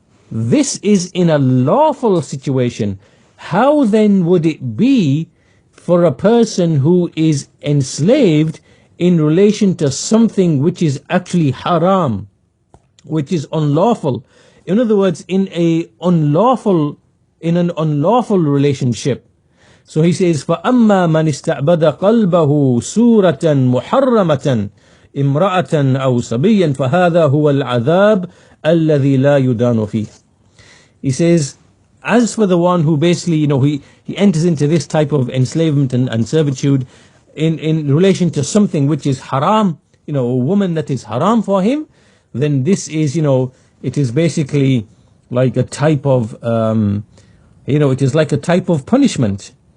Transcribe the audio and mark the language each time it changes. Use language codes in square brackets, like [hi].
[en] This is in a lawful situation. How then would it be for a person who is enslaved in relation to something which is actually haram, which is unlawful? In other words, in an unlawful relationship. So he says, [ar] فَأَمَّا مَنِ اسْتَعْبَدَ قَلْبَهُ سُورَةً مُحَرَّمَةً إِمْرَأَةً أَوْ صَبِيًّا فَهَذَا هُوَ الْعَذَابُ الَّذِي لَا يُدَانُ فِيهِ. [en] He says, as for the one who basically, he enters into this type of enslavement and servitude in relation to something which is haram, a woman that is haram for him, then this is, it is basically like a type of, it is like a type of punishment.